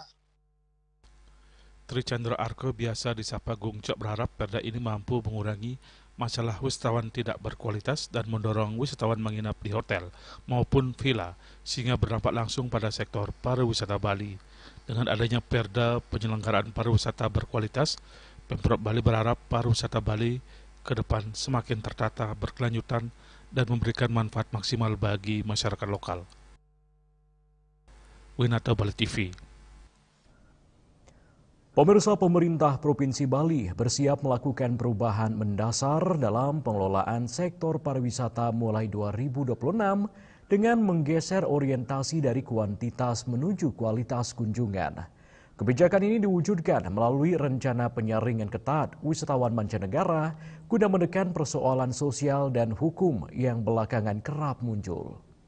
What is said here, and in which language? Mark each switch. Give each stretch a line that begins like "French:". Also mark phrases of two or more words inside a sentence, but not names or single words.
Indonesian: Tri Chandra Arke biasa disapa Gung Cok berharap perda ini mampu mengurangi masalah wisatawan tidak berkualitas dan mendorong wisatawan menginap di hotel maupun villa sehingga berdampak langsung pada sektor pariwisata Bali. Dengan adanya perda penyelenggaraan pariwisata berkualitas, Pemprov Bali berharap pariwisata Bali ke depan semakin tertata, berkelanjutan, dan memberikan manfaat maksimal bagi masyarakat lokal. Winata Bali TV. Pemirsa, pemerintah Provinsi Bali bersiap melakukan perubahan mendasar dalam pengelolaan sektor pariwisata mulai 2026 dengan menggeser orientasi dari kuantitas menuju kualitas kunjungan. Kebijakan ini diwujudkan melalui rencana penyaringan ketat wisatawan mancanegara guna menekan persoalan sosial dan hukum yang belakangan kerap muncul.